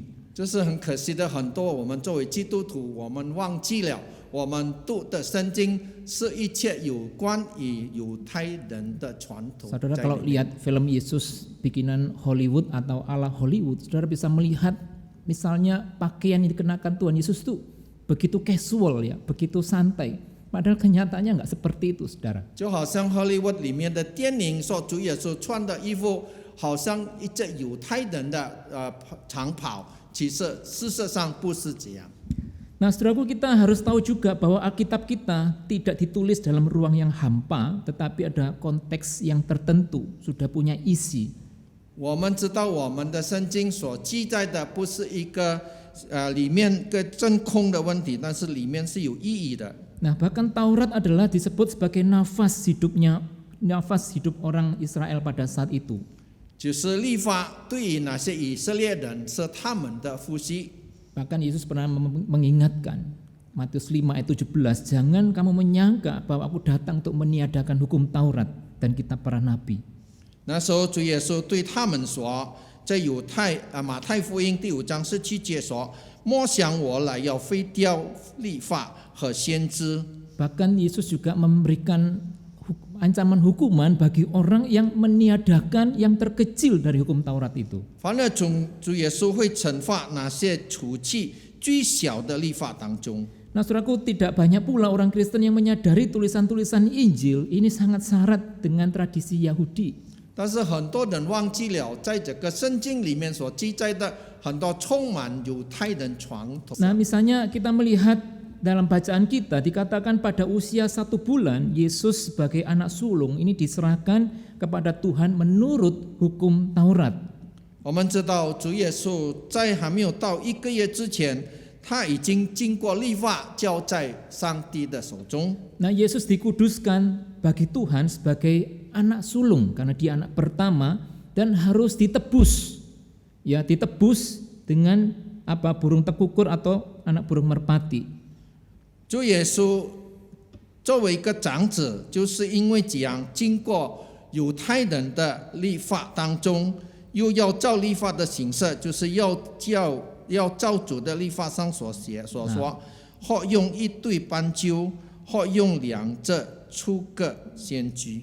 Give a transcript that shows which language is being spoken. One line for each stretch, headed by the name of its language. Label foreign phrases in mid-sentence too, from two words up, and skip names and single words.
Chinese: 这是很可惜的，很多我们作为基督徒，我们忘记了我们读的圣经是一切有关于犹太人的传统。
Indonesian: Saudara kalau lihat film Yesus bikinan Hollywood atau ala Hollywood, saudara bisa melihat misalnya pakaian yang dikenakan Tuhan Yesus itu begitu casual ya, begitu santai. Padahal kenyataannya nggak seperti itu, saudara.
Chinese: 就好像 Hollywood 里面的电影说主耶稣穿的衣服，好像一件犹太人的长袍，其实事实上不是这样。
Indonesian: Nah, saudaraku, kita harus tahu juga bahwa Alkitab kita tidak ditulis dalam ruang yang hampa, tetapi ada konteks yang tertentu, sudah punya isi.
Chinese: 我们知道我们的圣经所记载的不是一个里面个真空的问题，但是里面是有意义的。
Indonesian: Nah, bahkan Taurat adalah disebut sebagai nafas hidup orang Israel pada saat itu.
Chinese: 就是律法对于那些以色列人是他们的呼吸。
Indonesian: Bahkan Yesus pernah mengingatkan, Matius 5 ayat 17, jangan kamu menyangka bahwa aku datang untuk meniadakan hukum Taurat dan kitab para nabi.
Chinese: 那时候主耶稣对他们说，在马太福音第5章17节说，莫想我来要废掉律法和先知。
Indonesian: Bahkan Yesus juga memberikan ancaman hukuman bagi orang yang meniadakan yang terkecil dari hukum Taurat itu.
Chinese: 反而主耶稣会惩罚那些除去最小的律法当中。
Indonesian: Nah, saudaraku, tidak banyak pula orang Kristen yang menyadari tulisan-tulisan Injil ini sangat syarat dengan tradisi Yahudi.
Chinese: 但是很多人忘记了，在这个圣经里面所记载的很多充满犹太人传统。
Indonesian: Nah, misalnya kita melihat dalam bacaan kita dikatakan pada usia 1 bulan Yesus sebagai anak sulung ini diserahkan kepada Tuhan menurut hukum Taurat.
Chinese: 我们知道主耶稣在还没有到1个月之前，他已经经过律法交在上帝的手中。
Indonesian: Nah, Yesus dikuduskan bagi Tuhan sebagai anak sulung karena dia anak pertama dan harus ditebus. Ya, ditebus dengan burung tekukur atau anak burung merpati.
Chinese: 主耶稣作为一个长子，就是因为这样经过犹太人的律法当中，又要照律法的形式，就是要照主的律法上所说，或用一对斑鸠，或用2只出个先知。